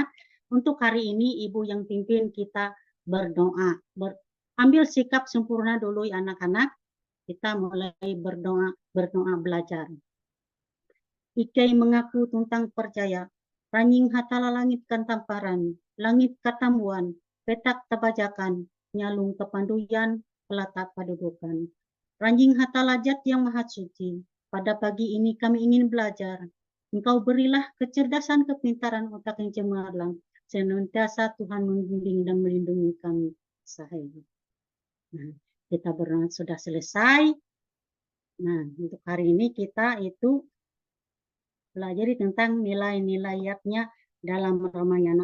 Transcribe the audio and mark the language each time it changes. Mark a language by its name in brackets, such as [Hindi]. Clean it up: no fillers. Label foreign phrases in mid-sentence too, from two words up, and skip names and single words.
[Indonesian] Untuk hari ini ibu yang pimpin kita berdoa. Ambil sikap sempurna dulu ya anak-anak. Kita mulai berdoa belajar. Ikai mengaku tentang percaya. [Ngaju] Ranying hatala langit kan tamparan, langit katambuan, petak tabajakan, nyalung kepanduyan, pelatak padudukan. [Indonesian] Ranjing hatala jat yang maha suci. Pada pagi ini kami ingin belajar. Engkau berilah kecerdasan kepintaran otak yang cemerlang. Senantiasa Tuhan membimbing dan melindungi kami. Sahaya. Nah, kita berdoa sudah selesai. Nah, untuk hari ini kita itu pelajari tentang nilai-nilai yatnya dalam Ramayana.